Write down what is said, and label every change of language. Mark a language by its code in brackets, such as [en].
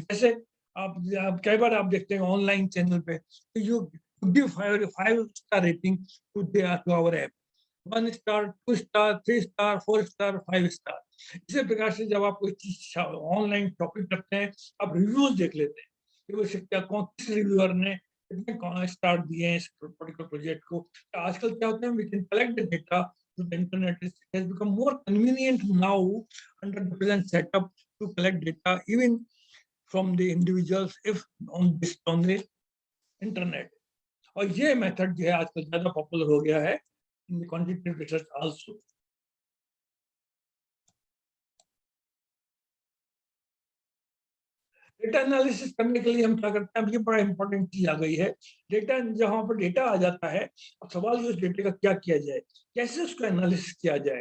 [hi] जैसे आप कई बार आप देखते हैं ऑनलाइन चैनल पे, तो [en] You give 5 star rating to our app, 1 star, 2 star, 3 star, 4 star, 5 star. [hi] इसी प्रकार से जब आप कोई चीज ऑनलाइन शॉपिंग करते हैं, आप रिव्यूज देख लेते हैं कि वो क्या किस रिव्यूअर ने कितने स्टार दिए हैं इस पर्टिकुलर प्रोजेक्ट को। आजकल क्या होता है, [en] We can collect the data through the internet. It has become more convenient now under the present setup to collect data even from the individuals if on the internet. [hi] और ये method जो है आजकल ज्यादा पॉपुलर हो गया है [en] in the quantitative research also. [hi] Data analysis करने के लिए हम क्या करते हैं, ये बड़ा इंपॉर्टेंट चीज आ गई है। डेटा, जहां पर डेटा आ जाता है, अब सवाल ये उस डेटा का क्या किया जाए, कैसे उसका एनालिसिस किया जाए।